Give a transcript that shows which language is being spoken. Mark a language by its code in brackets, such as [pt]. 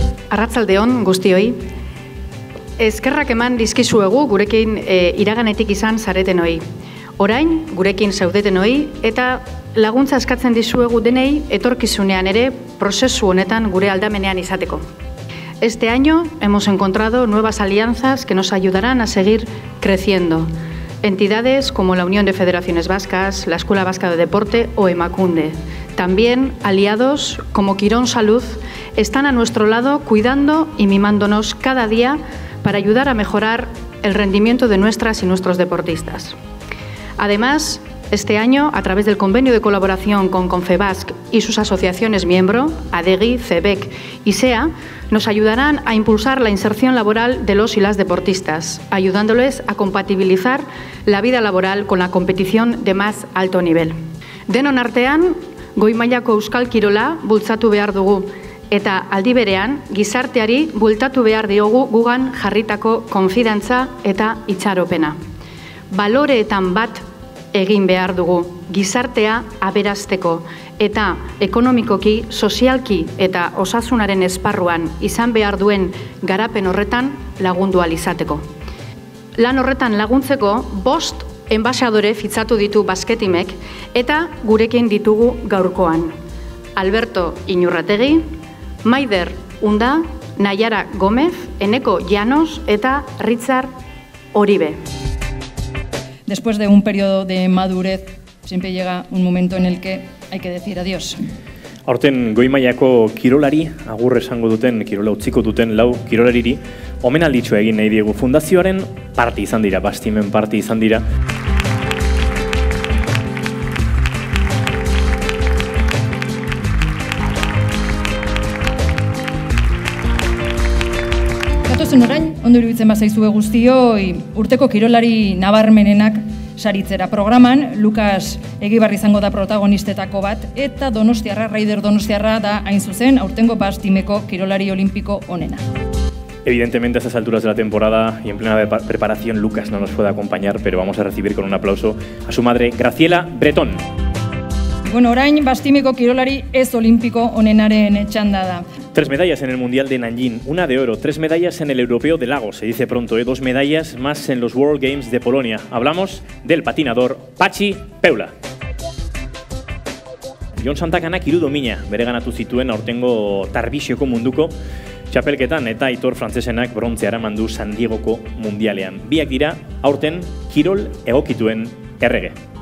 [eu] Arratsaldeon guztioi. Eskerrak eman dizkizuegu gurekin iraganetik izan zaretenoi. Orain gurekin zaudetenoi eta laguntza eskatzen dizuegu denei etorkizunean ere prozesu honetan gure aldamenean izateko. [es] Este año hemos encontrado nuevas alianzas que nos ayudarán a seguir creciendo. Entidades como la Unión de Federaciones Vascas, la Escuela Vasca de Deporte o Emakunde. También aliados como Quirón Salud están a nuestro lado cuidando y mimándonos cada día para ayudar a mejorar el rendimiento de nuestras y nuestros deportistas. Además, este año, a través del convenio de colaboración con Confebask y sus asociaciones miembro, ADEGI, CEBEC y SEA, nos ayudarán a impulsar la inserción laboral de los y las deportistas, ayudándoles a compatibilizar la vida laboral con la competición de más alto nivel. [eu] Denon artean, goi mailako euskal kirola bultzatu behar dugu, eta aldi berean gizarteari bueltatu behar diogu gugan jarritako konfidantza eta itxaropena. Baloreetan bat egin behar dugu, gizartea aberasteko eta ekonomikoki, sozialki eta osasunaren esparruan izan behar duen garapen horretan lagundu ahal izateko. Lan horretan laguntzeko 5 enbaxadore fitzatu ditu Basketimek eta gurekin ditugu gaurkoan. Alberto Inurrategi, Maider Unda, Nayara Gómez, Eneko Llanos eta Richard Oribe. [es] Después de un periodo de madurez, siempre llega un momento en el que hay que decir adiós. [eu] Aurten goi mailako kirolari, agur esango duten, kirola utziko duten 4 kirolariri, omenalditxo egin nahi diegu fundazioaren parte izan dira, Bastimen parte izan dira. Gatozen orain, ondo iruditzen bazaizue guztioi, urteko kirolari nabarmenenak saritzera programan, Lukas Egibarri izango da protagonistetako bat, eta Donostiarra, Raider Donostiarra da hain zuzen, aurtengo Bastimeko kirolari olimpiko onena. [es] Evidentemente a estas alturas de la temporada y en plena preparación Lucas no nos puede acompañar, pero vamos a recibir con un aplauso a su madre Graciela Bretón. [eu] Bueno, orain Bastimeko kirolari ez olimpiko onenaren txanda da. [es] 3 medallas en el Mundial de Nanjing, 1 de oro, 3 medallas en el Europeo de Lagos, se dice pronto, 2 medallas más en los World Games de Polonia. Hablamos del patinador Patxi Peula. [eu] Jon Santakanak 3 domina bereganatu zituen aurtengo Tarbixioko munduko txapelketan eta Aitor Frantzesenak brontzea eraman du San Diegoko mundialean. Biak dira aurten kirol egokituen errege.